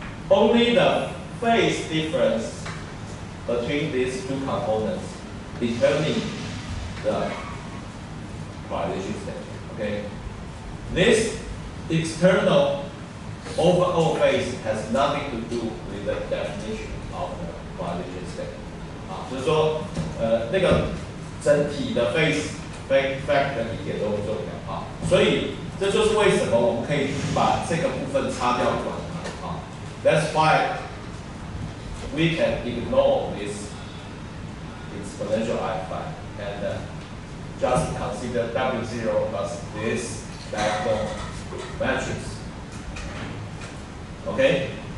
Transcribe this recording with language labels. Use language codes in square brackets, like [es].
[en] Only the phase difference between these two components determine the polarization state. Okay, this external overall phase has nothing to do with the definition of the polarization state. [zh] 啊，就是说，那个整体的 phase factor 一点都不重要啊，所以这就是为什么我们可以把这个部分擦掉管。 [en] That's why we can ignore this exponential I phi and just consider W0 plus this diagonal matrix. Okay?